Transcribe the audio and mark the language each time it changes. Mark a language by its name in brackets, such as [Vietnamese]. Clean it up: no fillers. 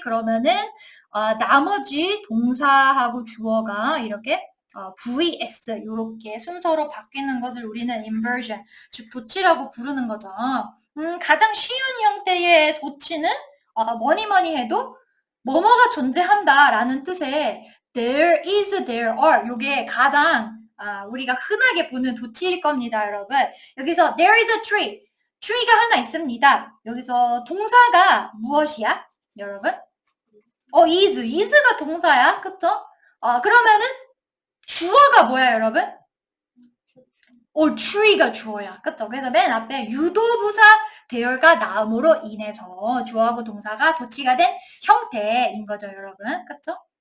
[Korean] 그러면은 나머지 동사하고 주어가 이렇게 vs 이렇게 순서로 바뀌는 것을 우리는 inversion, 즉 도치라고 부르는 거죠. 가장 쉬운 형태의 도치는 뭐니 해도 뭐뭐가 존재한다라는 뜻의 [English] there is, there are [Korean] 요게 가장 우리가 흔하게 보는 도치일 겁니다, 여러분. 여기서 [English] there is a tree, [Korean] tree가 하나 있습니다. 여기서 동사가 무엇이야, 여러분? is가 동사야. 그쵸? 그러면은 주어가 뭐야, 여러분? tree가 주어야. 그쵸? 그래서 맨 앞에 유도부사 대열가 나옴으로 인해서 주어하고 동사가 도치가 된 형태인 거죠, 여러분. 그쵸?